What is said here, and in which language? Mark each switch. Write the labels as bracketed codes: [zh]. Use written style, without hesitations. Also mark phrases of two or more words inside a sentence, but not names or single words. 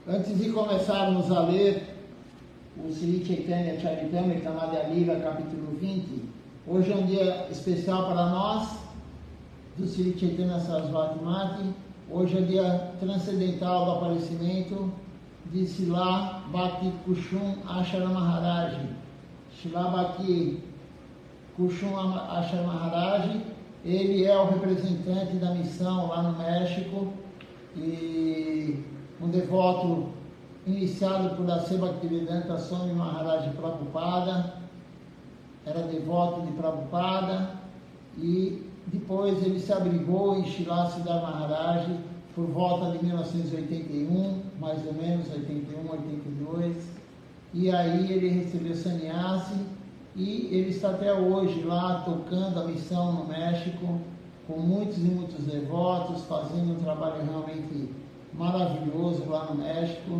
[pt] Antes de começarmos a ler o Sri Chaitanya Charitamrita Madhya Lila, capítulo 20, hoje é um dia especial para nós, do Sri Chaitanya Sarasvati Mati. Hoje é o dia transcendental do aparecimento de Srila Bhakti Kushum Ashara Maharaj. Srila Bhakti Kushum Ashara Maharaj, ele é o representante da missão lá no México e um devoto iniciado por A.C. Bhaktivedanta Swami Maharaj Prabhupada, era devoto de Prabhupada e depois ele se abrigou em Srila Siddhar Maharaj por volta de 1981, mais ou menos 81, 82, e aí ele recebeu sannyasi e ele está até hoje lá tocando a missão no México com muitos e muitos devotos, fazendo um trabalho realmente maravilhoso lá no México.